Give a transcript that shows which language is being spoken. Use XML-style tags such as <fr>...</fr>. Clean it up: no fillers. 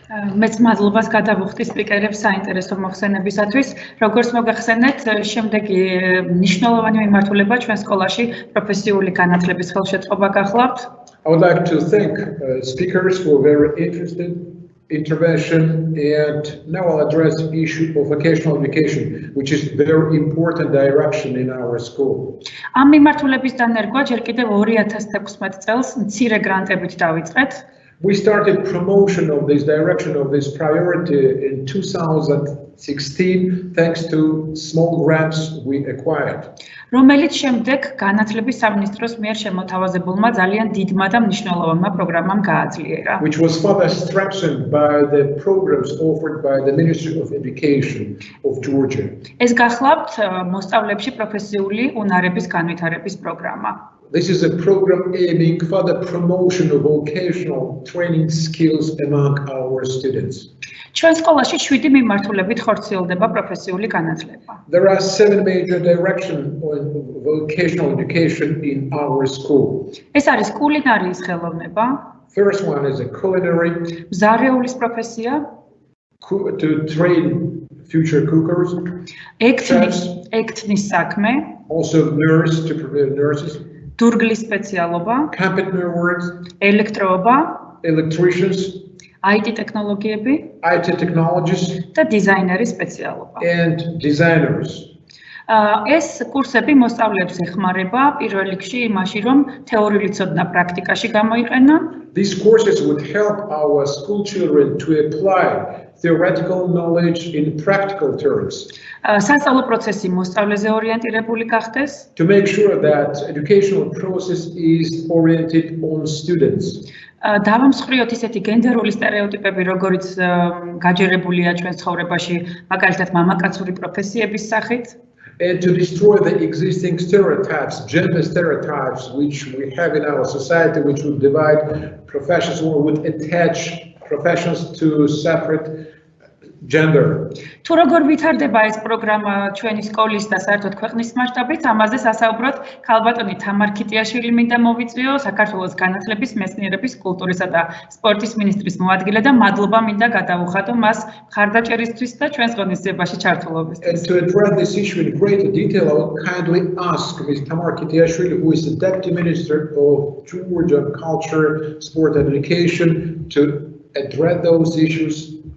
<ka>მეც მადლობას გადავუხდი სპიკერებს საინტერესო მოხსენებისათვის. Როგორც მოგახსენეთ, შემდეგი მნიშვნელოვანი მიმართულება ჩვენ სკოლაში პროფესიული განათლების ხელშეწყობა გახლავთ.</ka> <en>I would like to thank speakers who are very interested intervention, and now I'll address the issue of vocational education, which is a very important direction in our school.</en> <ka>Ამ მიმართულების დანერგვა ჯერ კიდევ 2016 წელს მცირე გრანტებით დავიწყეთ.</ka> <en>We started promotion of this direction of this priority in 2016 thanks to small grants we acquired.</en> <ka>რომელიც შემდეგ განათლების სამინისტროს მიერ შემოთავაზებულმა ძალიან დიდმა და მნიშვნელოვანმა პროგრამამ გააძლიერა.</ka> <en>Which was further strengthened by the programs offered by the Ministry of Education of Georgia.</en> <ka>ეს გახლავთ მოსწავლეებში პროფესიული უნარების განვითარების პროგრამა.</ka> <en>This is a program aiming for the promotion of vocational training skills among our students.</en> <ka>ჩვენ სკოლაში 7 მიმართულებით ხორციელდება პროფესიული განათლება.</ka> <en>There are 7 major directions on vocational education in our school.</en> <ka>ეს არის კულინარიის ხელოვნება.</ka> <en>First one is a culinary.</en> <ka>მზარეულის პროფესია.</ka> <en>To train future cookers.</en> <ka>ექთნის საქმე.</ka> <en>Also nurse to prepare nurses.</en> <ka>დურგლის სპეციალობა.</ka> <en>Carpenter works.</en> <ka>ელექტროობა.</ka> <en>Electricians.</en> <ka>IT ტექნოლოგიები.</ka> <en>IT technologies.</en> <ka>და დიზაინერის სპეციალობა.</ka> <en>And designers.</en> <ka>ეს კურსები მოსწავლეებს ეხმარება პირველ რიგში იმაში, რომ თეორიული ცოდნა პრაქტიკაში გამოიყენონ.</ka> <en>These courses would help our school children to apply theoretical knowledge in practical terms.</en> <ka>სასწავლო პროცესი მოსწავლეზე ორიენტირებული გახდეს.</ka> <en>To make sure that educational process is oriented on students.</en> <ka>დავამსხვრიოთ ისეთი გენდერული სტერეოტიპები, როგორიც გაჯერებულია ჩვენ ცხოვრებაში, მაგალითად მამაკაცური პროფესიების სახით.</ka> <en>And to destroy the existing stereotypes, gender stereotypes, which we have in our society, which would divide professions or would attach professions to separate gender.</en> <ka>თუ როგორ ვითარდება ეს პროგრამა ჩვენი სკოლის და საერთოდ ქვეყნის მასშტაბით, ამაზე სასაუბროდ ქალბატონი თამარ ქიტიაშვილი მინდა მოვიწვიო, საქართველოს განათლების, მეცნიერების, კულტურისა და სპორტის მინისტრის მოადგილე და მადლობა მინდა გადავუხადო მას მხარდაჭერისთვის და ჩვენს ღონისძიებაში ჩართულობისთვის.</ka> <en>And to address this issue in greater detail, I would kindly ask Ms. Tamar Kitiashvili, who is the Deputy Minister of Georgia Culture, Sport and Education, to address those issues.</en>